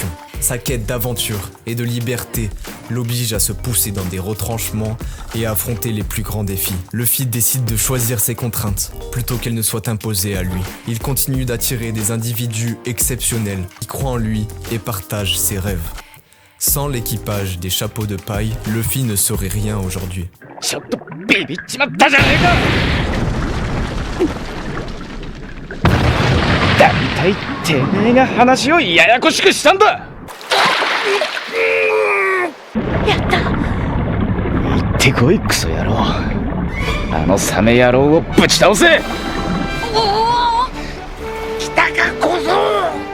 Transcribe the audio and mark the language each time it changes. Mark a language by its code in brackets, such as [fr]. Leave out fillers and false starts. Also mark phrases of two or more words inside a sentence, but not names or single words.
[fr] Sa quête d'aventure et de liberté l'oblige à se pousser dans des retranchements et à affronter les plus grands défis. Luffy décide de choisir ses contraintes plutôt qu'elles ne soient imposées à lui. Il continue d'attirer des individus exceptionnels qui croient en lui et partagent ses rêves. Sans l'équipage des chapeaux de paille, Luffy ne serait rien aujourd'hui. [ja] ちょっとビビっちまったじゃねえか。だいたいてめえが話をややこしくしたんだ。やった。行ってこいクソ野郎。あのサメ野郎をぶち倒せ。おお、来たか小僧。